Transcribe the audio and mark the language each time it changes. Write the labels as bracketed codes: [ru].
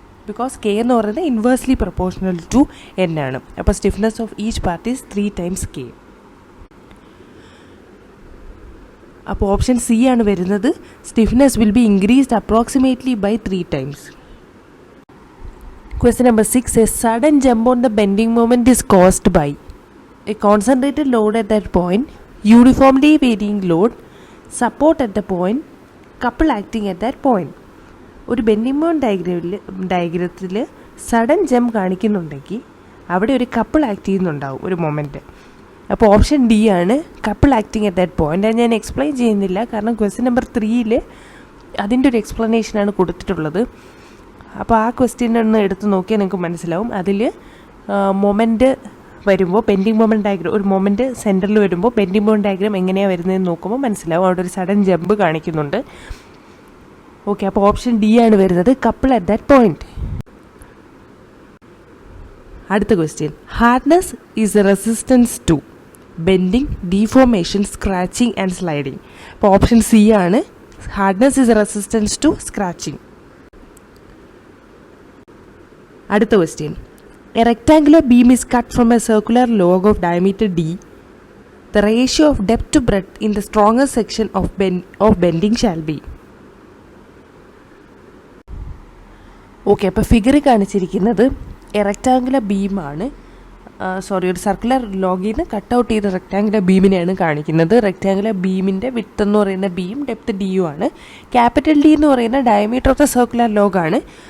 [en] because K [ml] എന്ന് പറയുന്നത് [en] inversely proportional to N [ml] ആണ്. അപ്പോൾ [en] Stiffness of each part is 3 times K. [ml] അപ്പോൾ ഓപ്ഷൻ C ആണ് വരുന്നത്. [en] Stiffness will be increased approximately by 3 times. Question number 6. A sudden jump on the bending moment is caused by a concentrated load at that point, uniformly varying load, support at the point, couple acting at that point. [ml] ഒരു bending moment ഡയഗ്രത്തിൽ sudden jump കാണിക്കുന്നുണ്ടെങ്കിൽ അവിടെ ഒരു couple act ചെയ്യുന്നുണ്ടാവും, ഒരു moment. അപ്പോൾ option D ആണ് [en] Couple acting at that point. [ml] അത് ഞാൻ explain ചെയ്യുന്നില്ല, കാരണം ക്വസ്റ്റ്യൻ നമ്പർ 3-ൽ അതിൻ്റെ ഒരു എക്സ്പ്ലനേഷനാണ് കൊടുത്തിട്ടുള്ളത്. അപ്പോൾ ആ ക്വസ്റ്റ്യൻ ഒന്ന് എടുത്ത് നോക്കിയാൽ നിങ്ങൾക്ക് മനസ്സിലാവും. അതിൽ മൊമെൻറ്റ് വരുമ്പോൾ ബെൻഡിങ് മൊമെൻറ്റ് ഡയഗ്രം, ഒരു മൊമെൻറ്റ് സെൻറ്ററിൽ വരുമ്പോൾ ബെൻഡിങ് മൊമെൻറ്റ് ഡയഗ്രം എങ്ങനെയാണ് വരുന്നതെന്ന് നോക്കുമ്പോൾ മനസ്സിലാവും. അവിടെ ഒരു സഡൻ ജമ്പ് കാണിക്കുന്നുണ്ട്. ഓക്കെ, അപ്പോൾ ഓപ്ഷൻ D ആണ് വരുന്നത്, [en] Couple at that point. [ml] അടുത്ത question. [en] Hardness is a resistance to bending, deformation, scratching and sliding. [ml] അപ്പോൾ ഓപ്ഷൻ C ആണ്, [en] Hardness is a resistance to scratching. [ml] അടുത്ത question. [en] A rectangular beam is cut from a circular log of diameter d. The ratio of depth to breadth in the strongest section of bending shall be. [ml] Okay, അപ്പോൾ figure കാണിച്ചിരിക്കുന്നത് A rectangular ബീമാണ്. ഒരു circular ലോഗിൽ നിന്ന് cut out ചെയ്ത rectangular ബീമിനെയാണ് കാണിക്കുന്നത്. Rectangular ബീമിൻ്റെ width എന്ന് പറയുന്ന ബിയും ഡെപ്ത് ഡിയും ആണ്. ക്യാപിറ്റൽ ഡി എന്ന് പറയുന്ന ഡയമീറ്റർ ഓഫ് ദ സർക്കുലർ ലോഗാണ്.